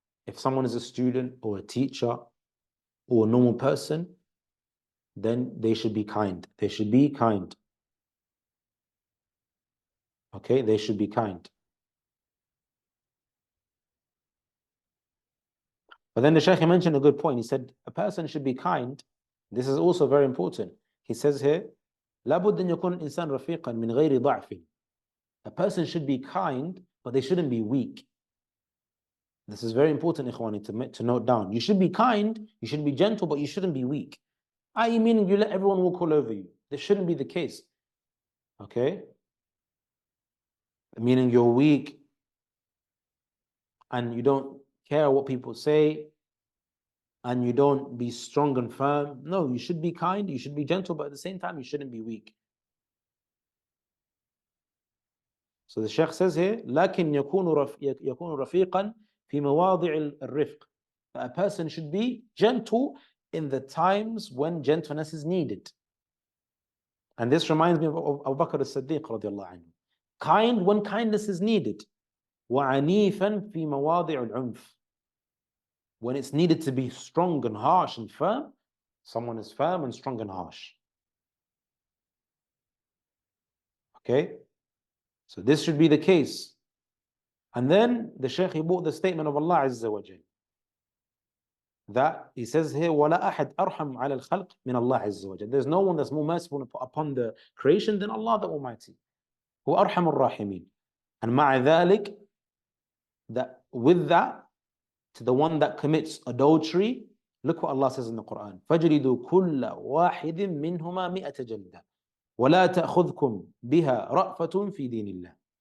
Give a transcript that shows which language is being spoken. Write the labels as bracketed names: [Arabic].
[English] If someone is a student or a teacher or a normal person, then they should be kind. They should be kind. Okay, they should be kind. But then the Shaykh mentioned a good point. He said a person should be kind. This is also very important. [Arabic] He says here, لابد أن يكون الإنسان رفيقا من غير ضعف. [English] A person should be kind, but they shouldn't be weak. This is very important, Ikhwani, to note down. You should be kind, you should be gentle, but you shouldn't be weak. I.e. meaning you let everyone walk all over you. This shouldn't be the case. Okay? Meaning you're weak and you don't care what people say and you don't be strong and firm. No, you should be kind, you should be gentle, but at the same time, you shouldn't be weak. [Arabic] So the Shaykh says here, لكن يكون رفيقا في مواضع الرفق. [English] A person should be gentle in the times when gentleness is needed. And this reminds me of Abu Bakr as-Siddiq radiallahu anhu. Kind when kindness is needed. [Arabic] وعنيفا في مواضع العنف. [English] When it's needed to be strong and harsh and firm, someone is firm and strong and harsh. Okay? So this should be the case. And then the Shaykh, he brought the statement of Allah Azza wa Jal. [Arabic] That he says here, وَلَا أَحَدْ أَرْحَمْ عَلَى الْخَلْقِ مِنَ اللَّهِ عَزَّ وَجَلَ. [English] There's no one that's more merciful upon the creation than Allah the Almighty. [Arabic] هو أرحم الراحمين. [English] And [Arabic] مع ذلك, [English] that with that, to the one that commits adultery, look what Allah says in the Quran. [Arabic] فَجْلِدُوا كُلَّ وَاحِدٍ مِّنْهُمَا مِئَةَ جَلْدَةٍ وَلَا تَأْخُذْكُمْ بِهَا رَأْفَةٌ فِي دِينِ اللَّهِ.